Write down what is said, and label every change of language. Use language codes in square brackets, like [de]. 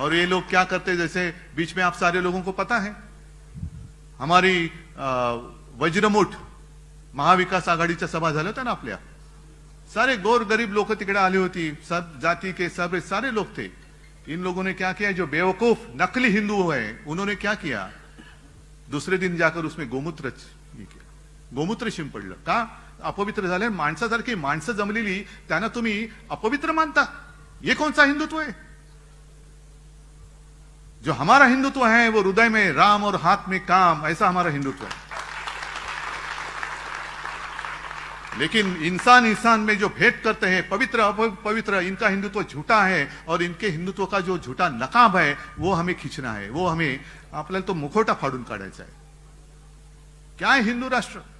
[hi] और ये लोग क्या करते हैं, जैसे बीच में आप सारे लोगों को पता है, हमारी वज्रमुठ महाविकास [mr] आघाडीच्या सभा झाल्या होत्या ना आपल्या, [hi] सारे गोर गरीब लोग [mr] तिकडे आली होती, [hi] सब जाति के सब सारे लोग थे। इन लोगों ने क्या किया, जो बेवकूफ नकली हिंदू है, उन्होंने क्या किया, दूसरे दिन जाकर उसमें गोमूत्र [mr] शिंपडलं। का अपवित्र झाले, माणसासारखी माणसं जमलेली त्यांना तुम्ही अपवित्र मानता? [hi] ये कौन सा हिंदुत्व है? जो हमारा हिंदुत्व है वो हृदय में राम और हाथ में काम, ऐसा हमारा हिंदुत्व है। लेकिन इंसान में जो भेद करते हैं, पवित्र अपवित्र, इनका हिंदुत्व झूठा है। और इनके हिंदुत्व का जो झूठा नकाब है वो हमें खींचना है, वो हमें [mr] आपल्याला तो मुखोटा फाडून काढायचा [hi] है। क्या है हिंदू राष्ट्र?